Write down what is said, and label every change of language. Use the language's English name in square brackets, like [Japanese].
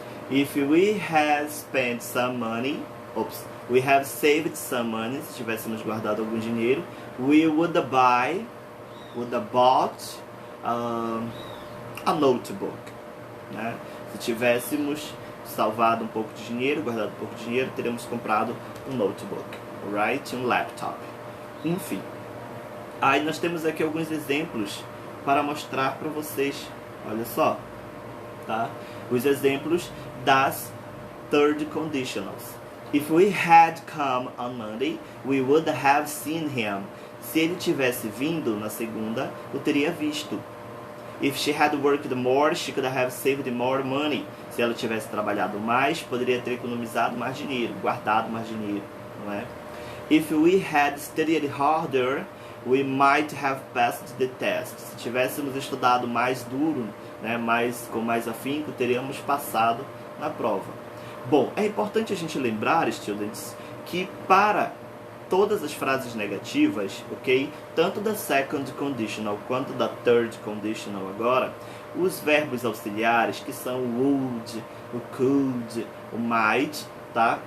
[English] If we had spent some money, we have saved some money, [Portuguese] se tivéssemos guardado algum dinheiro, [English] we would have bought a notebook, né? [Portuguese] Se tivéssemos salvado um pouco de dinheiro, guardado um pouco de dinheiro, teríamos comprado um notebook, right? Um laptop, enfim. Aí nós temos aqui alguns exemplos para mostrar para vocês, olha só, tá? Os exemplos das third conditionals. [English] If we had come on Monday, we would have seen him. [Portuguese] Se ele tivesse vindo na segunda, o teria visto. [English] If she had worked more, she could have saved more money. [Portuguese] Se ela tivesse trabalhado mais, poderia ter economizado mais dinheiro, guardado mais dinheiro, não é? [English] If we had studied harder, we might have passed the test. [Portuguese] Se tivéssemos estudado mais duro, né, com mais afinco, teríamos passado na prova. Bom, é importante a gente lembrar, students, que para todas as frases negativas, ok? Tanto da second conditional quanto da third conditional agora, os verbos auxiliares, que são o would, o could, o might, tá?